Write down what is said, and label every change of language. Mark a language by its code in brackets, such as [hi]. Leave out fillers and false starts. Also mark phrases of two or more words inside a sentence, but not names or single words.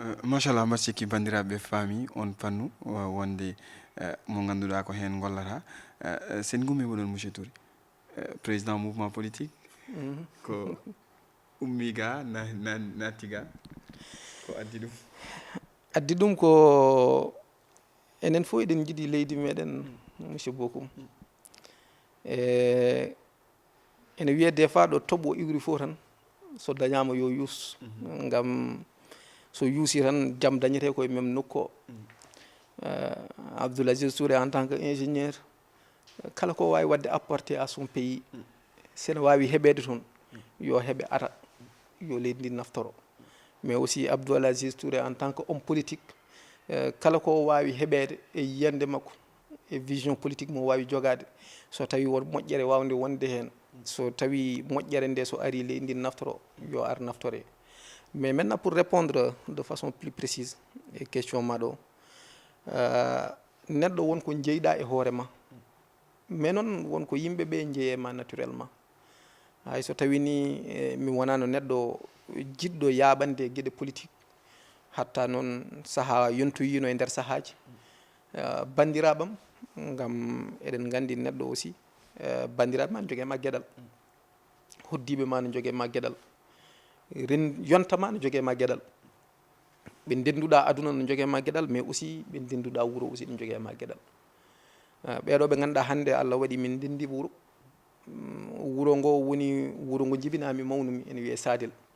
[ff] machallah mbar sikki bandiraɓe faami on pannu wonde mo ganduɗa ko hen gollata sen gummi oɗon [fr] monsieur Touré président mouvement politique [ff] ko ummi ga natti ga ko addi ɗum ko enen fof eɗen jiiɗi leydi meɗen monsieur Bokoum ene wiye [fr] des fois [ff] ɗo tooɓo iwri fof tan so dañama yo yuus ngam so yuusi tan jaam dañete koye même nokku o Abdoul Aziz Touré [fr] en tant que ingénieur [ff] kala ko wawi wadde [fr] apporté à son pays [ff] sene wawi heɓede toon yo heɓe ara yo leydi ndi naftoro mais aussi Abdoul Aziz Touré [fr] en tant que homme politique [ff] kala ko wawi heɓede e yiyande makko e [fr] vision politique [ff] mo wawi jogade so tawi won moƴƴere wawde wonde hen so tawi moƴƴere nde so ari leydi ndi naftoro yo ar naftore [fr] mais maintenant pour répondre de façon plus précise [ff] e question maɗo neɗɗo wonko jeyɗa e hoorema mais noon wonko yimɓeɓe jeeyema naturellement hay so tawi ni mi wonano neɗɗo jiɗɗo yaɓande gueɗe politique hatta noon saaha yontoyino e nder saahaji bandiraɓam ngam eɗen gandi neɗɗo aussi bandiraɓe ma ne joguema gueɗal hoddiɓe ma ne joguema gueɗal yontama ne joguema gueɗal ɓe ndenduɗa aduna ne joguema gueɗal [fr] mais aussi [ff] ɓe ndenduɗa wuuro aussi ne joguema gueɗal ɓeɗo ɓe ganduɗa hande Allah waɗi min ndendi wuuro ngo woni wuuro ngo jibinami mawnumi ene wiye Sadel